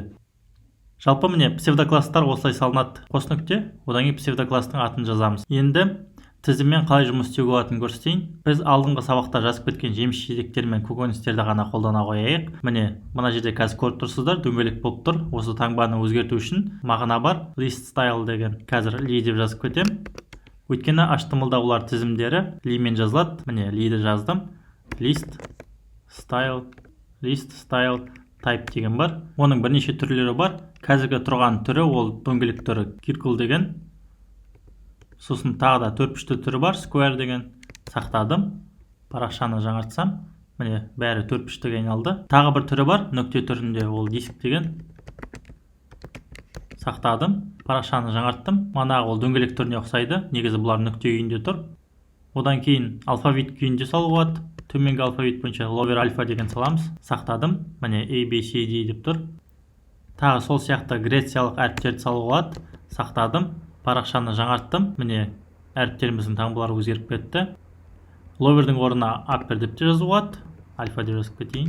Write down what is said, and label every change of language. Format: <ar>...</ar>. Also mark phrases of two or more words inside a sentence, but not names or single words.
<kk>Жалпы міне псевдокласстар осылай салынады. Қос нүкте, одан кейін псевдокласстың атын жазамыз. Енді тізіммен қалай жұмыс істеуге болатынын көрсетейін. Біз алдыңғы сабақта жазып кеткен жеміс жидектер мен көкөністерді ғана қолдана қояйық. Міне мына жерде қазір көріп тұрсыздар, дөңгелек болып тұр. Осы таңбаны өзгерту үшін мағына бар.</kk> <en>List style деген.</en> <kk>Қазір li деп жазып кетем. Өйткені HTML-да олар тізімдері li мен жазылады. Міне li'ді жаздым.</kk> <en>List style type</en> <kk>деген бар. Оның бірнеше түрлері бар. Қазіргі тұрған түрі ол дөңгелек түрі circle деген. Сосын тағы да төртбұрышты түрі бар, square деген. Сақтадым. Парақшаны жаңартсам, міне бәрі төртбұрыштыға айналды. Тағы бір түрі бар, нүкте түрінде, ол disk деген. Сақтадым. Парақшаны жаңарттым. Манағы ол дөңгелек түріне ұқсайды. Негізі бұлар нүкте күйінде тұр. Одан кейін алфавит күйінде салу болады. Төменгі алфавит бойынша</kk> <en>lower alpha</en> <kk>деген саламыз. Сақтадым. Міне A, B, C, D деп тұр. Тағы сол сияқты грециялық әріптерді салу болады. Сақтадым. Парақшаны жаңарттым. Міне әріптеріміздің таңбалары өзгеріп кетті. Lowerдің орнына upper деп те жазу болады. Alpha деп жазып кетейін.</kk>